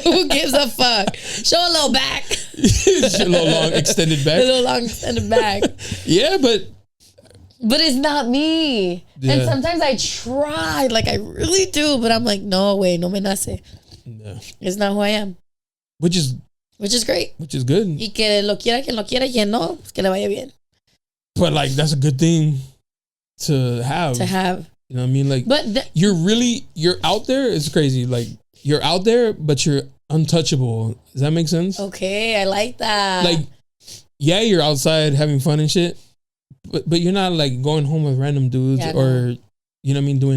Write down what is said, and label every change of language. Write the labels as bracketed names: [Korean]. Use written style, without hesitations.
[English] Who gives a fuck? Show a little back. A little long extended back. A little long extended back. Yeah, but But it's not me. Yeah. And sometimes I try, like I really do, but I'm like, no way, [Spanish] no me nace. [English] Yeah. It's not who I am. Which is great. Which is good. [Spanish] Y que lo quiera, quien no, que le vaya bien. [English] But like, that's a good thing to have. You know what I mean? Like, but you're out there. It's crazy. Like, you're out there, but you're untouchable. Does that make sense? Okay, I like that. Like, yeah, you're outside having fun and shit, but you're not like going home with random dudes or, you know what I mean, doing